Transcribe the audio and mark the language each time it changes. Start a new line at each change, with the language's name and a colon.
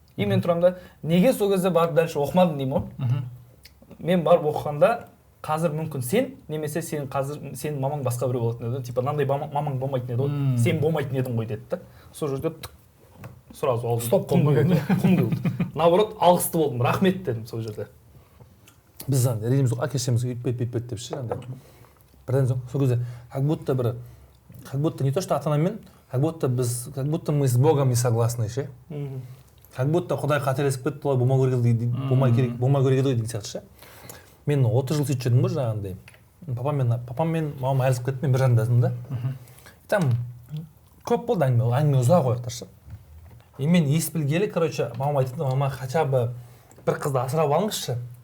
Kazakh: И мен тұрамда, неге сол кезде барып дальше оқымадың деймін ғой. Мен барып оқығанда қазір мүмкін сен, немесе сен мамаң басқа біреу болатын еді, типа мынандай мамаң болмайтын еді ғой, сен болмайтын едің ғой деді да. Сол жерде сразу алдым. Стоп қылмаған. Наоборот, алғысты болдым, рахмет дедім сол жерде. Біз ренжіміз әке-шешемізге өйтпейді деп ше, андай. Бірден соң сол кезде
Russian: как будто не то что ата-анамен, как будто мы с Богом не согласны ше. Как будто
Kazakh: Құдай қателесіп кетті, олай болмау керек еді деген сияқты ше. Мен 30 жыл сөйтіп жүрдім ғой жаңағындай. Папам мен мамам айырылысып кетті, мен бір жанымдасым да. Там көп болды әңгіме ұзақ қойықтар ше. И мен ес білгелі, короче, мамам айтты, мама хотя бы бір қызды асырап алыңызшы.